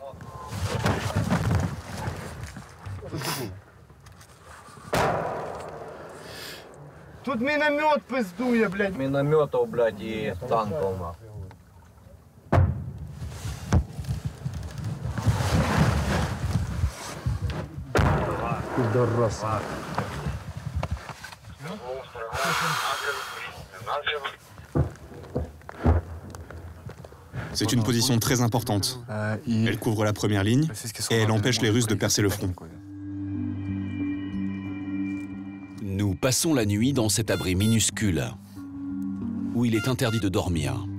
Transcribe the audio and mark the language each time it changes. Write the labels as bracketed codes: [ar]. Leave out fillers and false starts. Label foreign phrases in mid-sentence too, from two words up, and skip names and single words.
[uk] Тут миномет пиздує, блядь. [ru] Минометов, блядь, и танков, нахуй. Пидорас. [fr] C'est une position très importante. Elle couvre la première ligne et elle empêche les Russes de percer le front. Nous passons la nuit dans cet abri minuscule, où il est interdit de dormir.